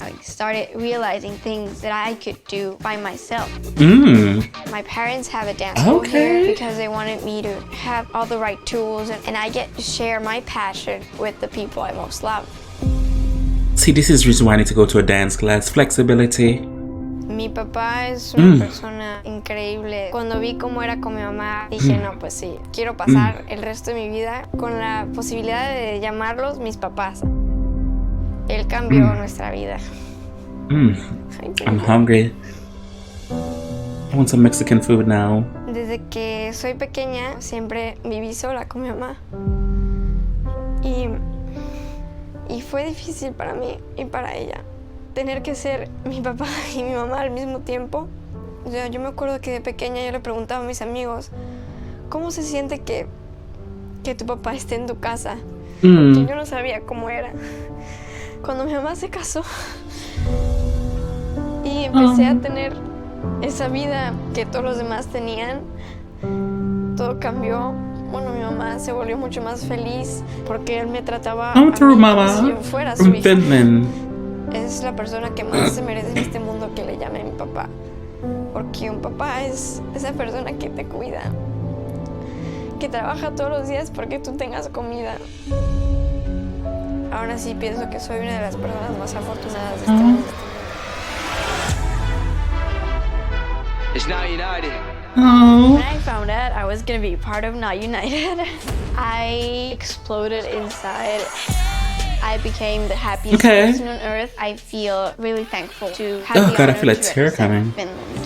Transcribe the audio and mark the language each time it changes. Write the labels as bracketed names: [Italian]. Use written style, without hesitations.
[English] I started realizing things that I could do by myself. My parents have a dance school here because they wanted me to have all the right tools, and I get to share my passion with the people I most love. See, this is the reason why I need to go to a dance class. Flexibility. [Spanish] Mi papá es una persona increíble. Cuando vi cómo era con mi mamá, dije, no, pues sí, quiero pasar el resto de mi vida con la posibilidad de llamarlos mis papás. Él cambió nuestra vida. [English] I'm hungry. I want some Mexican food now. [Spanish] Desde que soy pequeña, siempre viví sola con mi mamá. Y fue difícil para mí y para ella. Tener que ser mi papá y mi mamá al mismo tiempo. O sea, yo me acuerdo que de pequeña yo le preguntaba a mis amigos, ¿cómo se siente que tu papá esté en tu casa? Porque yo no sabía cómo era. Cuando mi mamá se casó y empecé a tener esa vida que todos los demás tenían, todo cambió. Bueno, mi mamá se volvió mucho más feliz porque él me trataba a mí como si yo fuera su hija. Es la persona que más se merece en este mundo que le llame mi papá. Porque un papá es esa persona que te cuida, que trabaja todos los días porque tú tengas comida. Ahora sí pienso que soy una de las personas más afortunadas de este mundo. [English] It's Now United. When I found out I was gonna be part of Now United, I exploded inside. I became the happiest person on earth. I feel really thankful to have the God, I honor feel a to tear coming. Finland.